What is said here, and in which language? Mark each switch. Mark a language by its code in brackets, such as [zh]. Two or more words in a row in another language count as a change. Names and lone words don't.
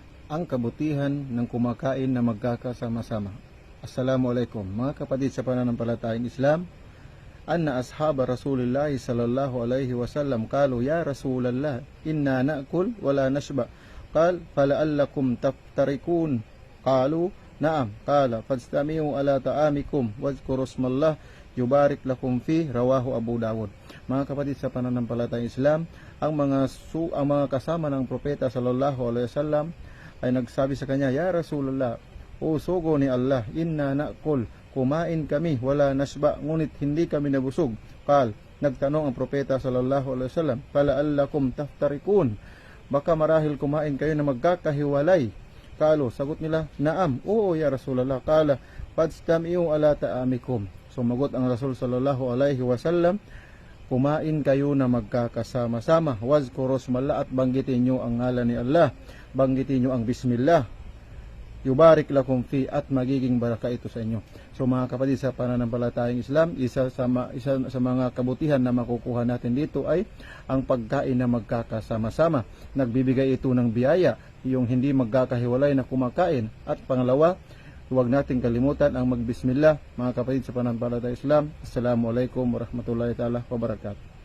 [tl] ang kabutihan ng kumakain na magkakasama-sama. Assalamualaikum mga kapatid sa pananampalatayang Islam. [ar] أن أصحاب رسول الله صلى الله عليه وسلم قالوا يا رسول الله إنا نأكل ولا نشبع. قال فلعلكم تفترقون. قالوا نعم. قال فاجتمعوا على طعامكم واذكروا اسم الله يبارك لكم في. رواه أبو داود. [tl] Mga kapatid sa pananampalatayang Islam, ang mga kasama ng propeta [ar] صلى الله عليه وسلم [tl] ay nagsabi sa kanya, [ar] يا رسول الله, [tl] o sugo ni Allah, [ar] إنا نأكل, [tl] kumain kami, [ar] ولا نشبع, [tl] ngunit hindi kami nabusog. Qal, nagtanong ang propeta [ar] صلى الله عليه وسلم, فلعلكم تفترقون, [tl] baka marahil kumain kayo na magkakahiwalay. Kalo, sagot nila, naam, oo [ar] يا رسول الله. قال فاجتمعوا على طعامكم. [tl] Sumagot ang Rasul [ar] صلى الله عليه وسلم, [tl] kumain kayo na magkakasama-sama. [ar] واذكروا اسم الله, [tl] at banggitin nyo ang ngalan ni Allah. Banggitin nyo ang bismillah. [ar] يبارك لكم في, [tl] at magiging baraka ito sa inyo. So mga kapatid sa pananampalatayang Islam, isa sa mga kabutihan na makukuha natin dito ay ang pagkain na magkakasama-sama. Nagbibigay ito ng biyaya, yung hindi magkakahiwalay na kumakain. At pangalawa, huwag natin kalimutan ang magbismillah. Mga kapatid sa pananampalatayang Islam, [ar] السلام عليكم ورحمة الله تعالى وبركاته.